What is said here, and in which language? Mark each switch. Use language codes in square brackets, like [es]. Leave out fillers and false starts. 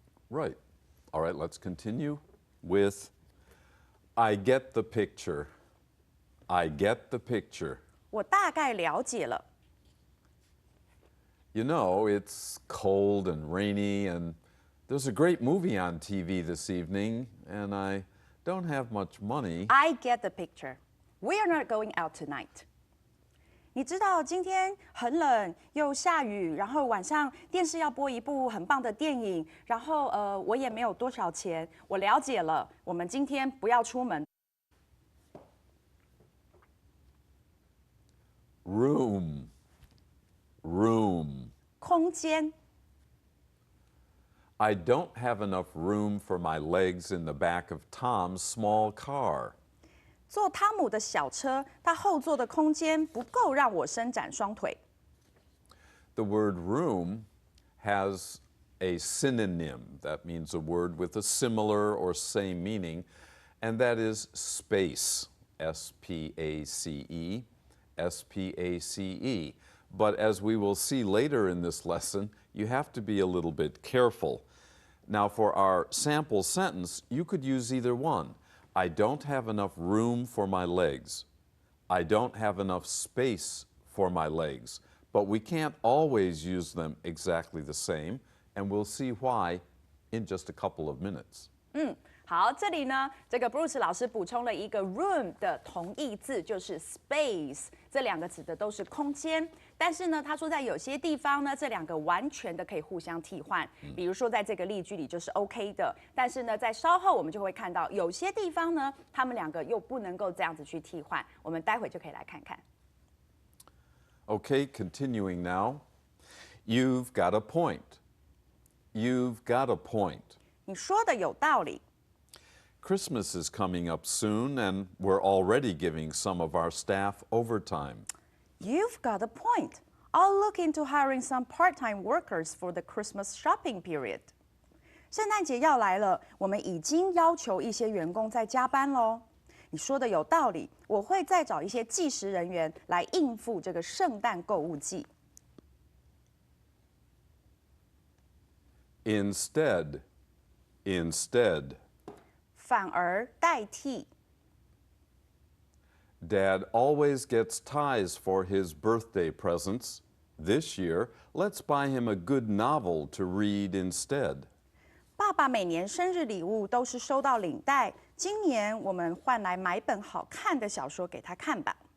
[en] Right. All right, let's continue with I get the picture. I get the picture. [zh] 我大概了解了。 [en] You know, it's cold and rainy, and there's a great movie on TV this evening, and I don't have much money. I get the picture. We are not going out tonight. [zh] 你知道今天很冷又下雨，然后晚上电视要播一部很棒的电影，然后我也没有多少钱。我了解了，我们今天不要出门。 [en] Room. Room. [zh] 空间。 [en] I don't have enough room for my legs in the back of Tom's small car. [zh] 坐汤姆的小车，它后座的空间不够让我伸展双腿。 [en] The word room has a synonym. That means a word with a similar or same meaning, and that is space. S-P-A-C-E. S-P-A-C-E. But as we will see later in this lesson, you have to be a little bit careful. Now, for our sample sentence, you could use either one. I don't have enough room for my legs. I don't have enough space for my legs. But we can't always use them exactly the same, and we'll see why in just a couple of minutes. [zh] 好，这里呢，这个 Bruce 老师补充了一个 room 的同义字，就是 space， 这两个指的都是空间。但是呢，他说在有些地方呢，这两个完全的可以互相替换。比如说在这个例句里就是 OK 的，但是呢，在稍后我们就会看到有些地方呢，他们两个又不能够这样子去替换。我们待会就可以来看看。 [en] Okay, continuing now. You've got a point. You've got a point. 你说的有道理。 Christmas is coming up soon, and we're already giving some of our staff overtime. You've got a point. I'll look into hiring some part-time workers for the Christmas shopping period. [zh] 圣诞节要来了，我们已经要求一些员工在加班喽。你说的有道理，我会再找一些计时人员来应付这个圣诞购物季。 [en] Instead. Instead. [zh] 反而代替。 [en] Dad always gets ties for his birthday presents. This year, let's buy him a good novel to read instead. [zh] 爸爸每年生日礼物都是收到领带，今年我们换来买本好看的小说给他看吧。